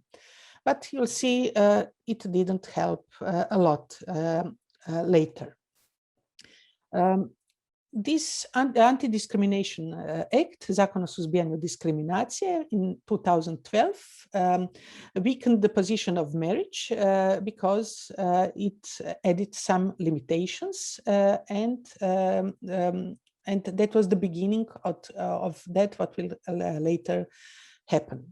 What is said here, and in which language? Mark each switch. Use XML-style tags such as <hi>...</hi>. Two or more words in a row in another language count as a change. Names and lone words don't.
<en>But you'll see it didn't help a lot later. This Anti-Discrimination Act,</en> <hr>Zakon o suzbijanju diskriminacije,</hr> <en>in 2012 weakened the position of marriage because it added some limitations, and that was the beginning of that what will later happen.</en>